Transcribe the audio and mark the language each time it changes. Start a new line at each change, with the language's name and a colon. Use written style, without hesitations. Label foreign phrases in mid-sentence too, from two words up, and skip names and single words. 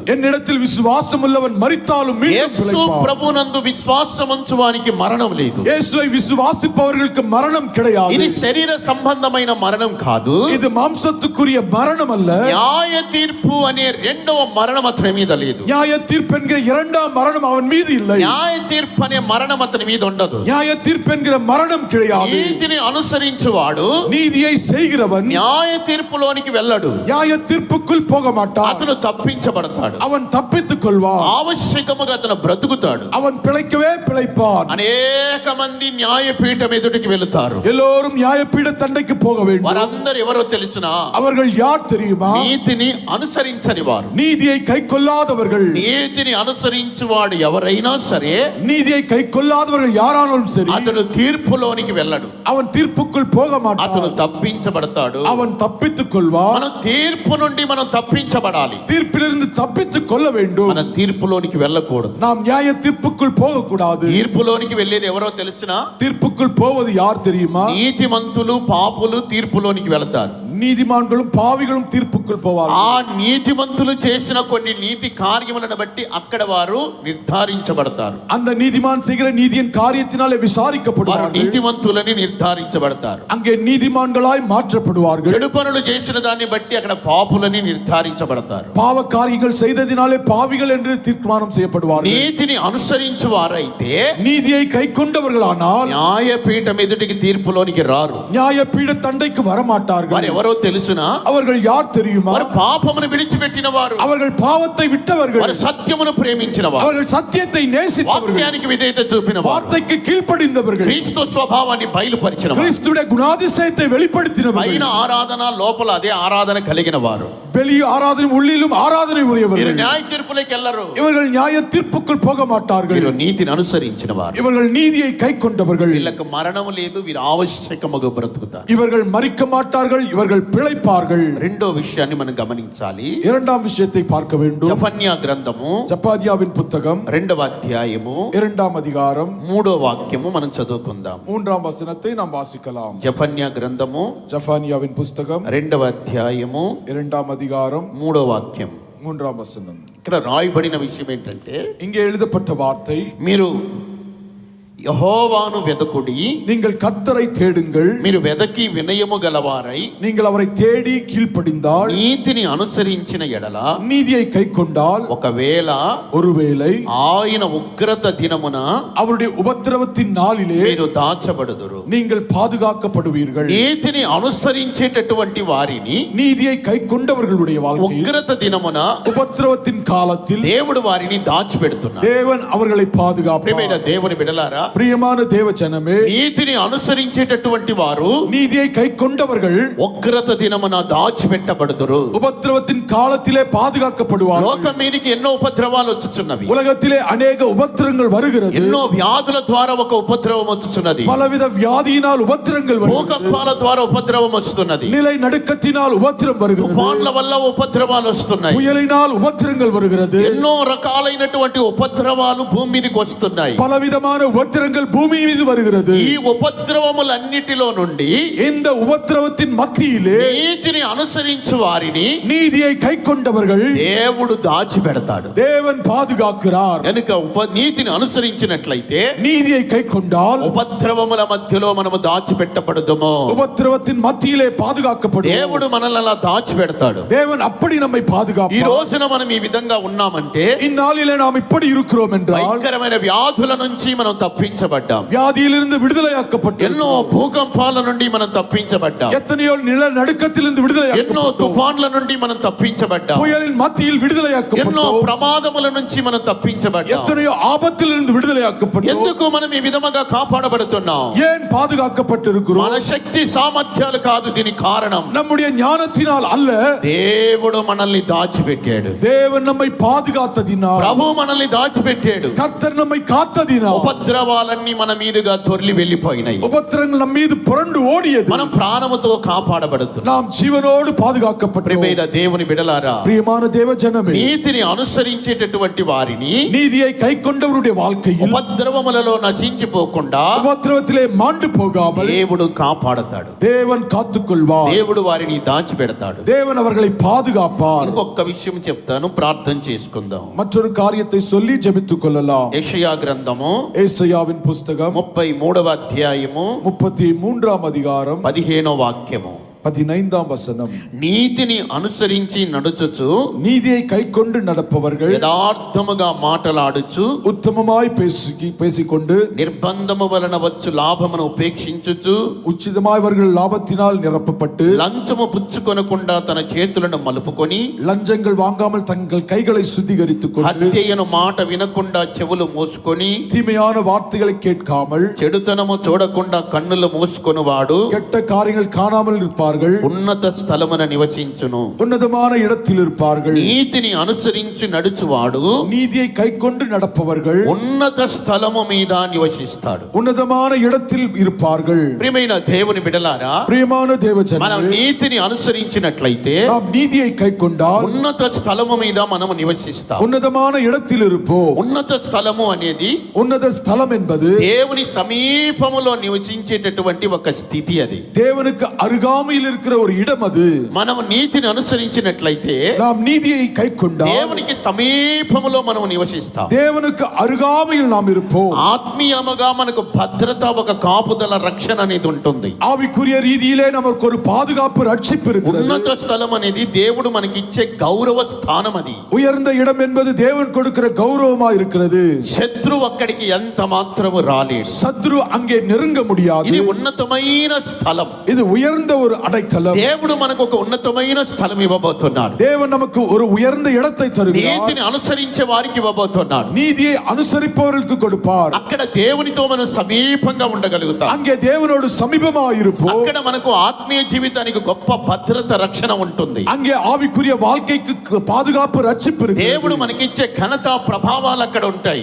Tamil: என்னிடத்தில் விசுவாசம் உள்ளவன் மரித்தாலும் மீண்டும்
Telugu: యేసు
Tamil: பிழைப்பான்.
Telugu: ప్రభునందు విశ్వాసముంచువానికి మరణం లేదు.
Tamil: இயேசுவை விசுவாசிப்பவர்களுக்கு மரணம் கிடையாது.
Telugu: ఇది శరీర సంబంధమైన మరణం కాదు,
Tamil: இது மாம்சத்துக்குரிய மரணம் அல்ல.
Telugu: న్యాయ తీర్పు అనే రెండవ మరణం అతని మీద లేదు.
Tamil: நியாய தீர்ப்பு என்கிற இரண்டாம் மரணம் அவன் மீது இல்லை.
Telugu: న్యాయ తీర్పు అనే మరణం అతని మీద ఉండదు.
Tamil: நியாய தீர்ப்பு என்கிற மரணம் கிடையாது.
Telugu: నీతిని అనుసరించువాడు
Tamil: நீதியை செய்கிறவன்
Telugu: న్యాయ తీర్పులోనికి వెళ్ళడు,
Tamil: நியாய தீர்ப்புக்குள் போக மாட்டான்,
Telugu: అతను తప్పించబడతాడు.
Tamil: அவன் தப்பித்துக் கொள்வான்,
Telugu: ఆవశ్యకముగా అతను బ్రతుకుతాడు.
Tamil: அவன் பிழைக்கவே பிழைப்பான்.
Telugu: అనేక మంది న్యాయపీఠం ఎదుటికి వెళుతారు.
Tamil: எல்லோரும் நியாயப்பீட தண்டைக்கு போக வேண்டும்.
Telugu: వారందరూ ఎవరో తెలుసునా?
Tamil: அவர்கள் யார் தெரியுமா?
Telugu: నీతిని అనుసరించని వారు.
Tamil: நீதியை கை கொள்ளாதவர்கள்.
Telugu: నీతిని అనుసరించువాడు ఎవరైనా సరే
Tamil: நீதியை கை கொள்ளாதவர்கள் யாரானாலும் சரி,
Telugu: అతడు తీర్పులోనికి వెళ్ళడు,
Tamil: அவன் தீர்ப்புக்குள் போக
Telugu: అతను
Tamil: மாட்டான்,
Telugu: తప్పించబడతాడు.
Tamil: அவன் தப்பித்துக் கொள்வான்.
Telugu: మనం తీర్పు నుండి మనం తప్పించబడాలి,
Tamil: தீர்ப்பிலிருந்து தப்பித்துக் கொள்ள வேண்டும்.
Telugu: మన తీర్పులోనికి వెళ్ళకూడదు.
Tamil: நாம் நியாய தீர்ப்புக்குள் போக கூடாது.
Telugu: తీర్పులోనికి వెళ్ళేది ఎవరో తెలుసునా?
Tamil: தீர்ப்புக்குள் போவது யார் தெரியுமா?
Telugu: నీతిమంతులు పాపులు తీర్పులోనికి వెళతారు.
Tamil: நீதிமான்களும் பாவிகளும் தீர்ப்புக்குள் போவார்கள்.
Telugu: ఆ నీతిమంతులు చేసిన కొన్ని నీతి కార్యములను బట్టి అక్కడ వారు నిర్ధారించబడతారు.
Tamil: அந்த நீதிமான் செய்கிற நீதியின் காரியத்தினாலே
Telugu: వారు
Tamil: விசாரிக்கப்படுவார்கள்.
Telugu: నీతిమంతులని నిర్ధారించబడతారు.
Tamil: அங்கே நீதிமான்களாய் மாற்றப்படுவார்கள்.
Telugu: చెడు పనులు చేసిన దాన్ని బట్టి అక్కడ పాపులని నిర్ధారించబడతారు.
Tamil: பாவ காரியங்கள் செய்ததினாலே பாவிகள் என்று தீர்மானம் செய்யப்படுவார்கள்.
Telugu: నీతిని అనుసరించు వారైతే
Tamil: நீதியை கை கொண்டவர்களானால்
Telugu: న్యాయపీఠం ఎదుటికి తీర్పులోనికి రారు.
Tamil: நியாய பீட தண்டைக்கு வரமாட்டார்கள்.
Telugu: వారు ఎవరో తెలుసునా?
Tamil: அவர்கள் யார் தெரியுமா?
Telugu: వారు పాపమును విడిచిపెట్టిన వారు,
Tamil: அவர்கள் பாவத்தை விட்டவர்கள்,
Telugu: వారు సత్యమును ప్రేమించిన వారు,
Tamil: அவர்கள் సత్యத்தை நேசித்தவர்கள்,
Telugu: వాక్యానికి విధేయత చూపిన వారు,
Tamil: வார்த்தைக்கு கீழ்ப்படிந்தவர்கள்,
Telugu: క్రీస్తు స్వభావాన్ని బయలుపరిచిన వారు,
Tamil: கிறிஸ்துவின் குணாதிசயத்தை வெளிப்படுத்தினவர்கள்,
Telugu: పైన ఆరాధన లోపల అదే ఆరాధన కలిగిన వారు.
Tamil: வெளி ஆராதனை உள்ளிலும் ஆராதனை
Telugu: మీరు
Tamil: உரியவர்கள்.
Telugu: న్యాయ తీర్పులోకి వెళ్ళరు,
Tamil: இவர்கள் நியாய தீர்ப்புக்குள் போக மாட்டார்கள்.
Telugu: మీరు నీతిని అనుసరించిన వారు.
Tamil: இவர்கள் நீதியை கை கொண்டவர்கள்.
Telugu: వీళ్ళకి మరణము లేదు, వీరు ఆవశ్యకముగా బ్రతుకుతారు.
Tamil: இவர்கள் மரிக்க மாட்டார்கள், இவர்கள் பிழைப்பார்கள்.
Telugu: రెండో విషయాన్ని మనం గమనించాలి.
Tamil: இரண்டாம் விஷயத்தை பார்க்க வேண்டும்.
Telugu: జఫన్యా గ్రంథము
Tamil: ஜப்பானியாவின் புத்தகம்
Telugu: 2వ అధ్యాయము
Tamil: 2ஆம் அதிகாரம்
Telugu: 3వ వాక్యము మనం చదువుకుందాం.
Tamil: 3ஆம் వచனத்தை நாம் வாசிக்கலாம்.
Telugu: జఫన్యా గ్రంథము
Tamil: ஜப்பானியாவின் புஸ்தகம்
Telugu: 2వ అధ్యాయము
Tamil: 2ஆம் அதிகாரம்
Telugu: 3వ వాక్యం.
Tamil: 3ஆம் வசனம்.
Telugu: ఇక్కడ రాయబడిన విషయం ఏంటంటే,
Tamil: இங்கே எழுதப்பட்ட வார்த்தை,
Telugu: మీరు యెహోవాను వెదకుడి,
Tamil: நீங்கள் கர்த்தரை தேடுங்கள்,
Telugu: మీరు వెదకి వినయము గలవారై
Tamil: நீங்கள் அவரை தேடி கீழ்ப்படிந்தால்,
Telugu: నీతిని అనుసరించిన ఎడల,
Tamil: நீதியை கை கொண்டால்,
Telugu: ఒకవేళ
Tamil: ஒருவேளை
Telugu: ఆయన ఉగ్రత దినమున
Tamil: அவருடைய உபத்திரவத்தின் நாளிலே
Telugu: మీరు దాచబడుదురు.
Tamil: நீங்கள் பாதுகாக்கப்படுவீர்கள்.
Telugu: నీతిని అనుసరించేటటువంటి వారిని
Tamil: நீதியை கை கொண்டவர்களுடைய வாழ்க்கையில்
Telugu: ఉగ్రత దినమున
Tamil: உபத்திரவத்தின் காலத்தில்
Telugu: దేవుడు వారిని దాచిపెడుతున్నాడు.
Tamil: தேவன் அவர்களை
Telugu: ప్రియమైన
Tamil: பாதுகாப்பார்.
Telugu: దేవుని బిడ్డలారా,
Tamil: பிரியமான தேவ ஜனமே,
Telugu: నీతిని అనుసరించేటటువంటి వారు
Tamil: நீதியை கை கொண்டவர்கள்
Telugu: ఉగ్రత దినమున దాచిపెట్టబడుదురు.
Tamil: உபத்திரவத்தின் காலத்திலே பாதுகாக்கப்படுவார்கள்.
Telugu: లోకం మీదకి ఎన్నో ఉపద్రవాలు వచ్చుచున్నవి,
Tamil: உலகத்திலே அநேக உபத்திரங்கள் வருகிறது.
Telugu: ఎన్నో వ్యాధుల ద్వారా ఒక ఉపద్రవం వచ్చుచున్నది,
Tamil: பலவித வியாதியினால் உபத்திரங்கள் வருகிறது.
Telugu: భూకంపాల ద్వారా ఉపద్రవం వస్తున్నది,
Tamil: நிலை நடுக்கத்தினால் உபத்திரம் வருகிறது.
Telugu: తుఫాన్ల వల్ల ఉపద్రవాలు వస్తున్నాయి,
Tamil: புயலினால் உபத்திரங்கள் வருகிறது.
Telugu: ఎన్నో రకాలైనటువంటి ఉపద్రవాలు భూమి మీదకి వస్తున్నాయి.
Tamil: பலவிதமான உபத்திரங்கள் உபத்திரங்கள் பூமி மீது வருகிறது.
Telugu: ఈ ఉపద్రవములన్నిటిలో నుండి
Tamil: இந்த உபத்திரவத்தின் மத்தியிலே
Telugu: నీతిని అనుసరించు వారిని
Tamil: நீதியை கைக்கொண்டவர்கள்
Telugu: దేవుడు దాచిపెడతాడు.
Tamil: தேவன் பாதுகாக்கிறார்.
Telugu: కనుక నీతిని అనుసరించినట్లయితే
Tamil: நீதியை கைக்கொண்டால்
Telugu: ఉపద్రవముల మధ్యలో మనము దాచిపెట్టబడదుము.
Tamil: உபத்திரவத்தின் மத்தியிலே பாதுகாக்கப்படும்.
Telugu: దేవుడు మనల్ని అలా దాచిపెడతాడు.
Tamil: தேவன் அப்படி நம்மை
Telugu: ఈ
Tamil: பாதுகாப்பார்.
Telugu: రోజున మనం ఈ విధంగా ఉన్నామంటే
Tamil: இந்நாளிலே நாம் இப்படி இருக்கிறோம் என்றால்
Telugu: భయంకరమైన వ్యాధుల నుంచి మనం తప్పించబడ్డాం.
Tamil: வியாதியிலிருந்து விடுதலையாக்கப்பட்டோம்.
Telugu: ఎన్నో భూకంపాల నుండి మనం తప్పించబడ్డాం.
Tamil: எத்தனையோ நிலநடுக்கத்திலிருந்து
Telugu: ఎన్నో
Tamil: விடுதலையாக்கப்பட்டோம்.
Telugu: తుఫాన్ల నుండి మనం తప్పించబడ్డాం.
Tamil: புயலின் மத்தியில்
Telugu: ఎన్నో
Tamil: விடுதலையாக்கப்பட்டோம்.
Telugu: ప్రమాదముల నుంచి మనం తప్పించబడ్డాం.
Tamil: எத்தனையோ ஆபத்திலிருந்து விடுதலையாக்கப்பட்டோம்.
Telugu: ఎందుకు మనం ఈ విధముగా కాపాడబడుతున్నాం?
Tamil: ஏன் பாதுகாக்கப்பட்டிருக்கிறோம்?
Telugu: మన శక్తి సామర్థ్యాలు కాదు దీని కారణం.
Tamil: நம்முடைய ஞானத்தினால் அல்ல,
Telugu: దేవుడు మనల్ని దాచిపెట్టాడు.
Tamil: தேவன் நம்மை பாதுகாத்ததினால்,
Telugu: ప్రభు మనల్ని దాచిపెట్టాడు.
Tamil: கர்த்தர் நம்மை காத்ததினால்
Telugu: ఉపద్రవాలన్నీ మన మీదుగా తొర్లి వెళ్ళిపోయినాయి.
Tamil: உபத்திரங்கள் நம் மீது புரண்டு ஓடியது.
Telugu: మనం ప్రాణముతో కాపాడబడుతున్నాం.
Tamil: நாம் ஜீவனோடு பாதுகாக்கப்பட்டோம்.
Telugu: ప్రియమైన దేవుని బిడలారా,
Tamil: பிரியமான தேவ ஜனமே,
Telugu: నీతిని అనుసరించేటటువంటి వారిని
Tamil: நீதியை கைக்கொண்டவருடைய வாழ்க்கையில்
Telugu: ఉపద్రవములలో నశించిపోకుండా
Tamil: உபத்திரவத்திலே மாண்டு போகாமல்
Telugu: దేవుడు కాపాడతాడు.
Tamil: தேவன் காத்துக்கொள்வார்.
Telugu: దేవుడు వారిని దాచిపెడతాడు.
Tamil: தேவன் அவர்களை பாதுகாப்பார்.
Telugu: ఇంకొక విషయం చెప్తాను, ప్రార్థన చేసుకుందాం.
Tamil: மற்றொரு காரியத்தை சொல்லி ஜெபித்துக் கொள்ளலாம்.
Telugu: యెషయా గ్రంథము
Tamil: ஏசாயாவின் புஸ்தகம்
Telugu: 33వ అధ్యాయము
Tamil: 33ஆம் அதிகாரம்
Telugu: 15వ వాక్యము.
Tamil: 15ஆம் வசனம்.
Telugu: నీతిని అనుసరించి నడుచుచు
Tamil: நீதியை கைக்கொண்டு நடப்பவர்கள்
Telugu: యథార్థముగా మాటలాడుచు
Tamil: உத்தமமாய் பேசிக்கொண்டு
Telugu: నిర్బంధము వలన వచ్చు లాభమును ఉపేక్షించుచు
Tamil: உச்சிதமாய் அவர்கள் லாபத்தினால் நிரப்பப்பட்டு
Telugu: లంచము పుచ్చుకొనకుండా తన చేతులను మలుపుకొని
Tamil: லஞ்சங்கள் வாங்காமல் தங்கள் கைகளை சுத்திகரித்துக் கொண்டு
Telugu: హత్యయను మాట వినకుండా చెవులు మూసుకొని
Tamil: தீமையான வார்த்தைகளை கேட்காமல்
Telugu: చెడుతనము చూడకుండా కన్నులు మూసుకొనువాడు
Tamil: கெட்ட காரியங்கள் காணாமல் இருப்பார்கள்.
Telugu: ఉన్నత స్థలమున నివసించును.
Tamil: உன்னதமான இடத்தில் இருப்பார்கள்.
Telugu: నీతిని అనుసరించి నడుచువాడు
Tamil: நீதியை கைக்கொண்டு நடப்பவர்கள்
Telugu: ఉన్నత స్థలము మీద నివసిస్తాడు.
Tamil: உன்னதமான இடத்தில் இருப்பார்கள்.
Telugu: ప్రియమైన దేవుని బిడలారా,
Tamil: பிரியமான
Telugu: మనం
Tamil: தேவஜனமே,
Telugu: నీతిని అనుసరించినట్లయితే
Tamil: நாம் நீதியை கைக்கொண்டால்
Telugu: ఉన్నత స్థలము మీద మనము నివసిస్తాం.
Tamil: உன்னதமான இடத்தில் இருப்போம்.
Telugu: ఉన్నత స్థలము అనేది
Tamil: உன்னத ஸ்தலம் என்பது
Telugu: దేవుని సమీపములో నివసించేటటువంటి ఒక స్థితి. అది
Tamil: தேவனுக்கு அருகாமையில் இருக்கிற ஒரு இடம். அது
Telugu: మనము నీతిని అనుసరించినట్లయితే
Tamil: நாம் நீதியை கைக்கொண்டால்
Telugu: దేవునికి సమీపములో మనము నివసిస్తాం.
Tamil: தேவனுக்கு அருகாமையில் நாம் இருப்போம்.
Telugu: ఆత్మీయముగా మనకు భద్రత, ఒక కాపుదల, రక్షణ అనేది ఉంటుంది.
Tamil: ஆவிக்குரிய ரீதியிலே நமக்கு ஒரு பாதுகாப்பு, ரட்சிப்பு இருக்கிறது.
Telugu: ఉన్నత స్థలం అనేది దేవుడు మనకిచ్చే గౌరవ స్థానం. అది
Tamil: உயர்ந்த இடம் என்பது தேவன் கொடுக்கிற கௌரவமா இருக்கிறது.
Telugu: శత్రువు అక్కడికి ఎంత మాత్రము రాలేడు.
Tamil: சத்ரு அங்கே நெருங்க முடியாது.
Telugu: ఇది ఉన్నతమైన స్థలం.
Tamil: இது உயர்ந்த ஒரு அடைக்கலம்.
Telugu: దేవుడు మనకు ఒక ఉన్నతమైన స్థలం ఇవ్వబోతున్నాడు.
Tamil: தேவன் நமக்கு ஒரு உயர்ந்த இடத்தை தருகிறார்.
Telugu: నీతిని అనుసరించే వారికి ఇవ్వబోతున్నాడు.
Tamil: நீதியை அனுசரிப்பவர்களுக்கு கொடுப்பார்.
Telugu: అక్కడ దేవునితో మనం సమీపంగా ఉండగలుగుతాం.
Tamil: அங்கே தேவனோடு சமீபமாக இருப்போம்.
Telugu: అక్కడ మనకు ఆత్మీయ జీవితానికి గొప్ప భద్రత, రక్షణ ఉంటుంది.
Tamil: அங்கே ஆவிக்குரிய வாழ்க்கைக்கு பாதுகாப்பு, ரட்சிப்பு இருக்கிறது.
Telugu: దేవుడు మనకిచ్చే ఘనత, ప్రభావాలు అక్కడ ఉంటాయి.